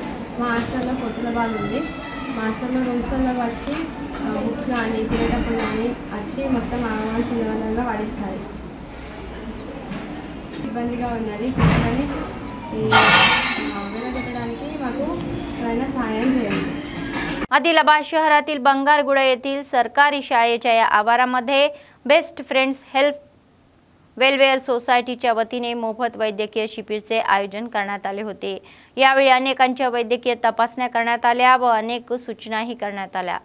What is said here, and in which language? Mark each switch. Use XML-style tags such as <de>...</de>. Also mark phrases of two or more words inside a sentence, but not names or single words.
<te>మా హాస్టల్లో కోతుల బాధ ఉంది। మా హాస్టల్లో రూమ్స్లో వచ్చి బుక్స్ కానీ తినేటప్పుడు కానీ వచ్చి మొత్తం ఆహారం చిన్నగా వాడిస్తారు। ఇబ్బందిగా ఉన్నది, కోతులని వెలగొట్టడానికి మాకు ఎవరైనా సహాయం చేయండి।</te> <mr>आदिलाबाद शहरातील बंगारगुडा येथील सरकारी शाळेच्या या आवारामध्ये बेस्ट फ्रेंड्स हेल्प वेलफेअर सोसायटीच्या वतीने मोफत वैद्यकीय शिबिराचे आयोजन करण्यात आले होते। यावेळी अनेकांच्या वैद्यकीय तपासण्या करण्यात आल्या व अनेक सूचनाही करण्यात आल्या।</mr>